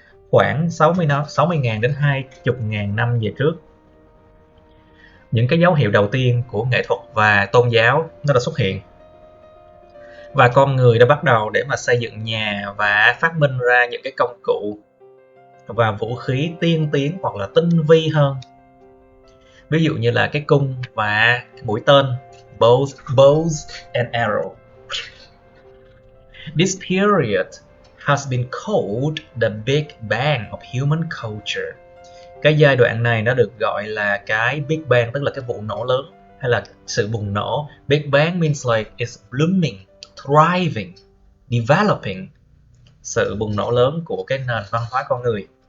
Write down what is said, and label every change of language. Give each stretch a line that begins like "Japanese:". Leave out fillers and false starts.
Vietnamese: Khoảng 60.000 đến 20.000 năm về trước, những cái dấu hiệu đầu tiên của nghệ thuật và tôn giáo nó đã xuất hiện, và con người đã bắt đầu để mà xây dựng nhà và phát minh ra những cái công cụ và vũ khí tiên tiến hoặc là tinh vi hơn. Ví dụ như là cái cung và mũi tên,
English: bows and arrow. This period has been called the Big Bang of human culture.
Vietnamese: Cái giai đoạn này nó được gọi là cái Big Bang, tức là cái vụ nổ lớn hay là sự bùng nổ.
English: Big Bang means like it's blooming, thriving, developing.
Vietnamese: Sự bùng nổ lớn của cái nền văn hóa con người.